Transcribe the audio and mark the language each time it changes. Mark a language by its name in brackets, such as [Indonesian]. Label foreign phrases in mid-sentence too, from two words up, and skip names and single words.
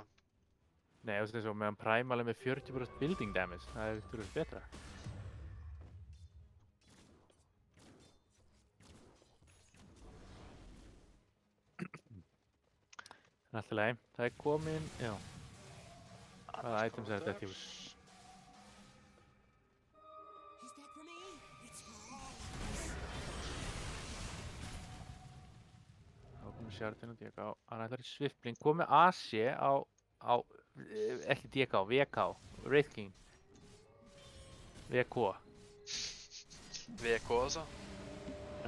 [Icelandic] Nei, þú veist eins og meðan Primal er með 40% [English] building damage, [Icelandic] það er tölvöld betra. En allt í lagi, það er komin, já. Hvaða items er þetta tífus? [English] He's dead for me. It's for all of us. [Icelandic] Þá komum Shardin og DK, hann ætlar í Swiftblink, komið AC ekki DK, VK, Wraith King. VK. VK altså. Já,